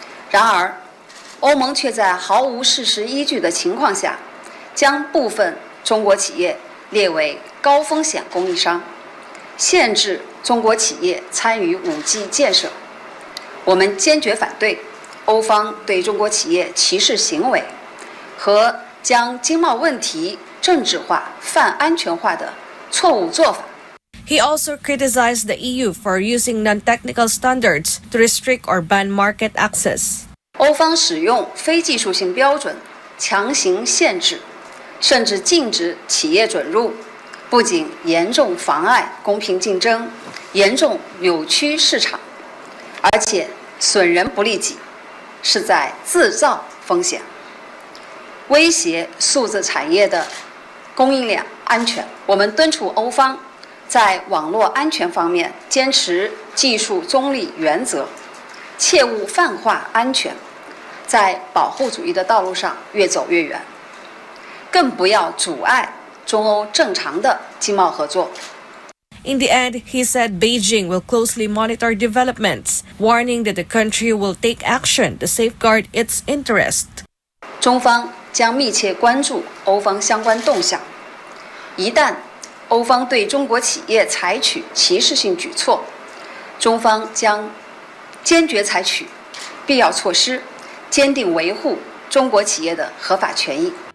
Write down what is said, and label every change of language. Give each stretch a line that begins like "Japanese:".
Chinese: 然而，欧盟却在毫无事实依据的情况下，将部分中国企业列为高风险供应商，限制中国企业参与5G 建设。我们坚决反对欧方对中国企业歧视行为和将经贸问题政治化、泛安全化的错误做法。
English: He also criticized the EU for using non-technical standards to restrict or ban market access.
Chinese: 欧方使用非技术性标准强行限制，甚至禁止企业准入，不仅严重妨碍公平竞争，严重扭曲市场，而且损人不利己，是在自造风险，威胁数字产业的供应链安全。我们敦促欧方在网络安全方面坚持技术中立原则，切勿泛化安全，在保护主义的道路上越走越远，更不要阻碍中欧正常的经贸合作。
English: In the end, he said Beijing will closely monitor developments, warning that the country will take action to safeguard its interest.
Chinese: 中方将密切关注欧方相关动向，一旦欧方对中国企业采取歧视性举措，中方将坚决采取必要措施，坚定维护中国企业的合法权益。